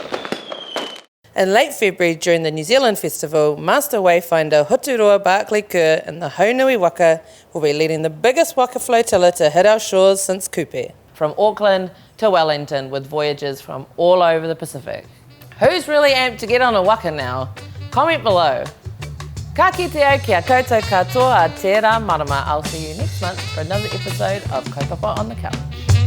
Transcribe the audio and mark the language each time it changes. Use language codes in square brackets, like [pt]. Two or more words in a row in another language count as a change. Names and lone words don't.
[en] In late February, during the New Zealand Festival, Master Wayfinder Huturoa Barclay Kerr and the Haunui Waka will be leading the biggest Waka flotilla to hit our shores since Kupe. From Auckland to Wellington, with voyages from all over the Pacific. Who's really amped to get on a Waka now? Comment below. [mi] Ka kite au kia koutou katoa a tērā marama. [en] I'll see you next month for another episode of Kaupapa on the Couch.